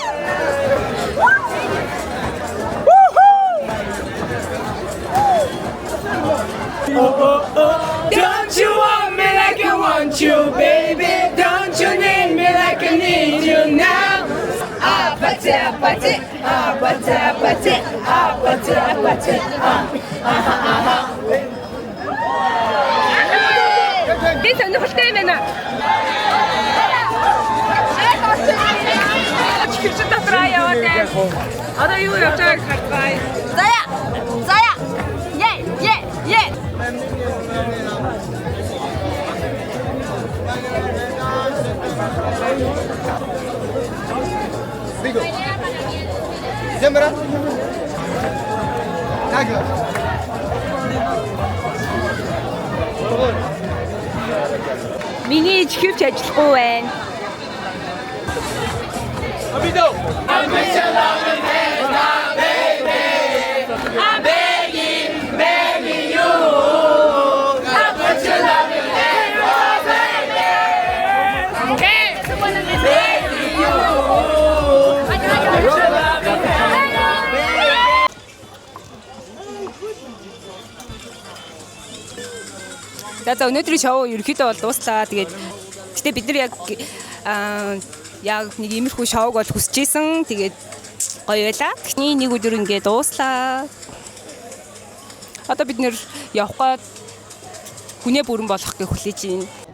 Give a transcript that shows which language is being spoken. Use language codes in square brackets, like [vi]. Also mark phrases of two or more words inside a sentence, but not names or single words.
[en] Don't you want me like I want you, baby? Don't you need me like I need you now? Apathy, apathy, apathy, apathy, apathy, apathy. [mn] Би сонирхолтой юм байна. Чихч дотроо яваад байна. Одоо юу явж байгааг харцгаая. Зая. Зая. Е. Земра. Тага. Миний чихвч ажиллахгүй байна. Abidou! [en] I'm with your love and hands now, baby. I'm begging you. I put your love in hands now, baby. Hey! Begging you. I put your love in hands now, baby. [mn] За өнөөдрийн шоу ерөөхдөө бол дууслаа. Тэгээд гэтээ бид нар яг нэг иймэрхүү шоуг бол хүсэжсэн. Тэгээд гоё байла. Тэгний нэг өдөр ингээд дууслаа. Одоо бид нэр явах гээд хүнээ бүрэн болох гэж хүлээж байна.